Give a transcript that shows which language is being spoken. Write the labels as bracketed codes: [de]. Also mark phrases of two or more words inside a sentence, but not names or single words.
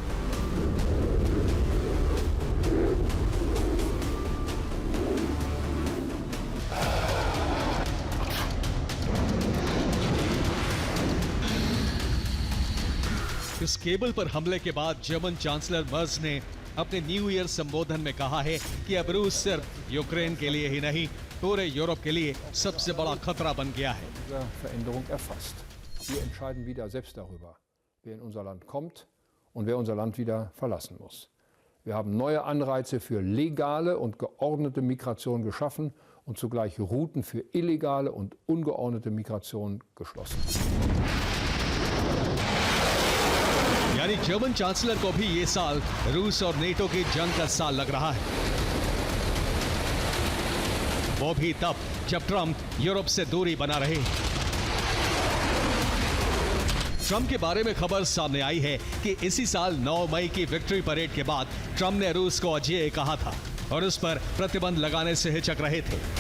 [hi] इस केबल पर हमले के बाद जर्मन चांसलर मर्ज ने अपने [en] New Year [hi] संबोधन में कहा है कि अब रूस सिर्फ यूक्रेन के लिए ही नहीं, पूरे यूरोप के लिए सबसे बड़ा खतरा बन गया है। [de] Wir entscheiden wieder selbst darüber, wer in unser Land kommt und wer unser Land wieder verlassen muss. Wir haben neue Anreize für legale und geordnete Migration geschaffen und zugleich Routen für illegale und ungeordnete Migration geschlossen. [hi] यानी जर्मन चांसलर को भी ये साल रूस और नेटो की जंग का साल लग रहा है। वो भी तब जब ट्रंप यूरोप से दूरी बना रहे। ट्रंप के बारे में खबर सामने आई है कि इसी साल 9 मई की [en] victory parade [hi] के बाद ट्रंप ने रूस को अजेय कहा था और उस पर प्रतिबंध लगाने से हिचक रहे थे।